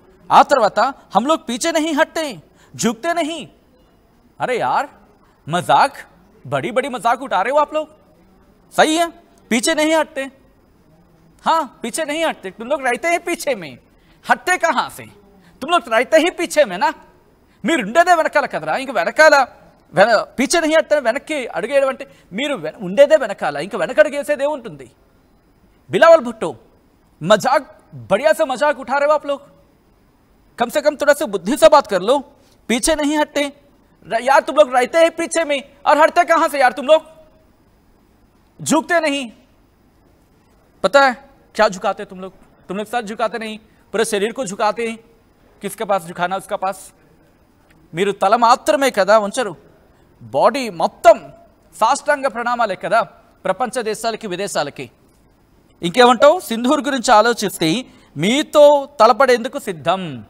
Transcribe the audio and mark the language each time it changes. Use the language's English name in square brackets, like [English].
[Telugu] ఆ తర్వాత [Hindi] हम लोग पीछे नहीं हटते, झुकते नहीं. अरे यार मजाक, बड़ी बड़ी मजाक उठा रहे हो आप लोग. सही है, पीछे नहीं हटते. हाँ, पीछे नहीं हटते. तुम लोग रहते हैं पीछे में, हटते कहाँ से? तुम लोग रहते ही पीछे में ना. [Telugu] మీరు ఉండేదే వెనకాల కదరా, ఇంక వెనకాల [Hindi] పీచే నహీ హట్తే [Telugu] వెనక్కి అడుగేయడం అంటే మీరు ఉండేదే వెనకాల, ఇంకా వెనక అడుగేసేదే ఉంటుంది. [Hindi] बिलावल भुट्टो, मजाक बढ़िया से मजाक उठा रहे हो आप लोग. कम से कम थोड़ा सा बुद्धि से बात कर लो. पीछे नहीं हटते यार, तुम लोग रहते हैं पीछे में और हटते कहां से यार? तुम लोग झुकते नहीं. पता है क्या झुकाते तुम लोग सर झुकाते नहीं, पूरे शरीर को झुकाते हैं. किसके पास झुकाना? उसका पास. [Telugu] మీరు తల మాత్రమే కదా ఉంచరు, బాడీ మొత్తం సాష్టాంగ ప్రణామాలే కదా ప్రపంచ దేశాలకి, విదేశాలకి. ఇంకేమంటావు? సింధూర్ గురించి ఆలోచిస్తే మీతో తలపడేందుకు సిద్ధం.